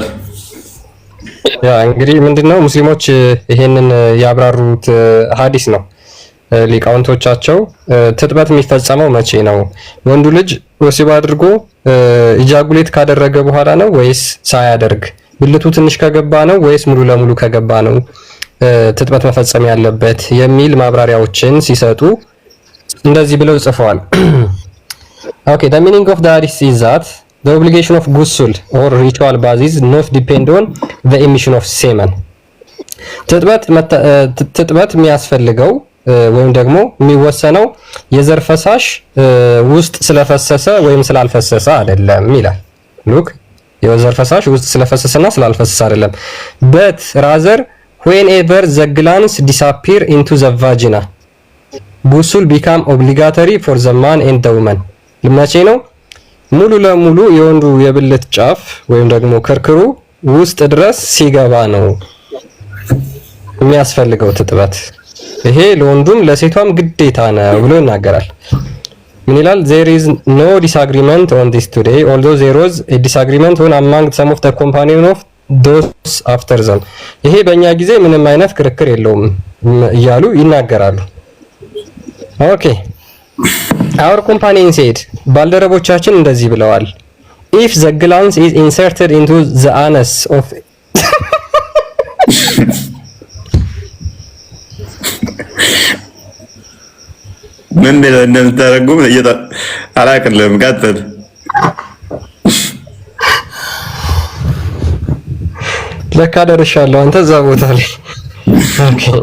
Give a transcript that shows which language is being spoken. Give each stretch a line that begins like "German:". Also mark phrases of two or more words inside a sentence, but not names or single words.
Amharic: ያ እንግዲህ ምንድነው ሙስሊሞች ይሄንን ያብራሩት ሐዲስ ነው ሊቃውንቶቻቸው ትጥበት የሚፈጸመው መቼ ነው ወንዱ ልጅ ወሲብ አድርጎ ኢጃጉሌት ካደረገ በኋላ ነው ወይስ ሳያደርግ ብልቱ ትንሽ ከገባ ነው ወይስ ሙሉ ለሙሉ ከገባ ነው ትጥበት መፈጸም ያለበት የሚል ማብራሪያዎችን ሲሰጡ እንደዚህ ብለው ጽፈዋል
English: okay the meaning of the hadith is that the obligation of ghusl or ritual bath is not depend on the emission of semen
Amharic: ትጥበት የሚያስፈልገው ወይም ደግሞ የሚወሰነው የዘር ፈሳሽ ውስጥ ስለፈሰሰ ወይም ስላልፈሰሰ አይደለም ይላል ሉክ የዘር ፈሳሽ ውስጥ ስለፈሰሰና ስላልፈሰሰ አይደለም
English: but rather whenever the glands disappear into the vagina ghusl become obligatory for the man and the woman
Amharic: ለማቼ ነው ሙሉ ለሙሉ የወንዱ የብልት ጫፍ ወይም ደግሞ ክርክሩ ውስጥ ድረስ ሲገባ ነው የሚያስፈልገው ትጥበት ይሄ ለወንዱም ለሴቷም ግዴታ ነው ብሎ ይናገራል ምን ይላል
English: there is no disagreement on this today although there was a disagreement on among some of the companions of those after them
Amharic: ይሄ በእኛ ጊዜ ምንም አይነት ክርክር የለውም እያሉ ይናገራሉ
English: okay our companion said
Amharic: ባልደረቦቻችን እንደዚህ ብለዋል
English: if the gland is inserted into the anus of
Amharic: ምን እንደምታረጉም አላቅልም ቀጥል ለካ ደርሻለሁ አንተ እዛ ቦታ ላይ ኦኬ